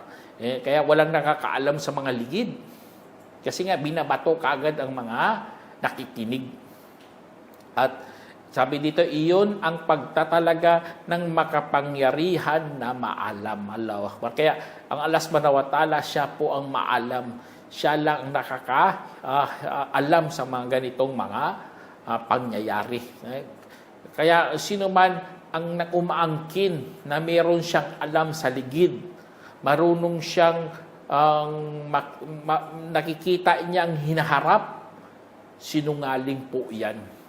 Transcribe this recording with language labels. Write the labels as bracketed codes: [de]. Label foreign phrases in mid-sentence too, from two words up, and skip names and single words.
[tl] Kaya walang nakakaalam sa mga ligid. Kasi nga, binabato kaagad ang mga nakikinig. At sabi dito, iyon ang pagtatalaga ng makapangyarihan na maalam. [ar] الله أكبر. [tl] Kaya ang Allah [ar] سبحانه وتعالى, [tl] siya po ang maalam. Siya lang ang nakakaalam sa mga ganitong mga pangyayari. Kaya sino man ang umaangkin na meron siyang alam sa ligid, marunong siyang nakikita niya ang hinaharap, sinungaling po yan.